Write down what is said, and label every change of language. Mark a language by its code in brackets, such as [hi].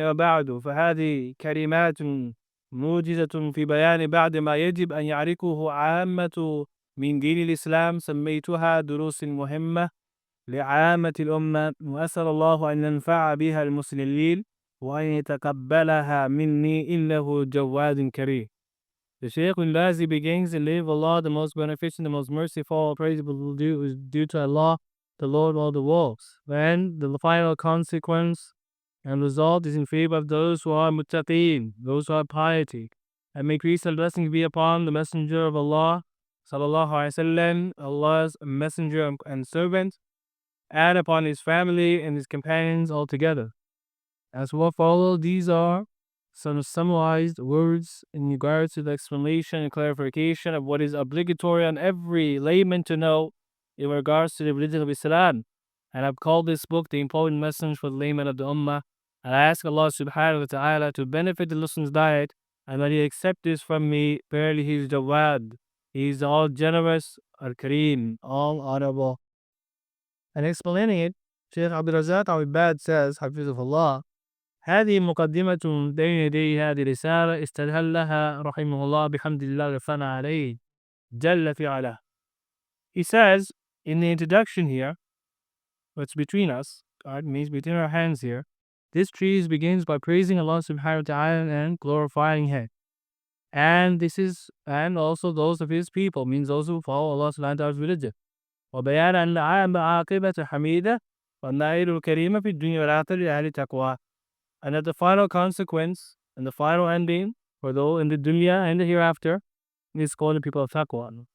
[ar] وبعد، فهذه كلمات موجزة في بيان بعد ما يجب أن يعرفه عامة من دين الإسلام، سميتها دروس مهمة لعامة الأمة، وأسأل الله أن ينفع بها المسلمين وأن يتقبلها مني إنه جواد كريم. [en] The Shaykh Bin Baaz begins in the name of Allah, the most beneficent, the most merciful. Praise is due to Allah, the Lord of all the worlds. Then the final consequence and result is in favor of those who are muttaqeen, those who have piety. And may peace and blessings be upon the Messenger of Allah, sallallahu alaihi wasallam, Allah's messenger and servant, and upon his family and his companions altogether. As what follow, these are some summarized words in regards to the explanation and clarification of what is obligatory on every layman to know in regards to the religion of Islam. And I've called this book the important message for the layman of the Ummah. And I ask Allah subhanahu wa ta'ala to benefit the listeners' diet and that He accept this from me. Verily He is Jawad. He is all generous, Al-Kareem, all honorable. And explaining it, Shaykh Abdur-Razzāq Al Badr says, [ar] حفظه, هذه مقدمة بين يدي هذه الرسالة استدل لها رحمه الله بحمد الله الثناء عليه جل في علاه. [en] He says in the introduction here, what's between us, God means between our hands here, this treatise begins by praising Allah subhanahu wa ta'ala and glorifying Him. And also those of His people, means those who follow Allah subhanahu wa ta'ala's religion. [ar] وبيان أن عاقبة حميدة والنائل الكريمة في الدنيا والآخرة لأهل التقوى. [en] And that the final consequence and the final ending for those in the dunya and the hereafter is called the people of taqwa.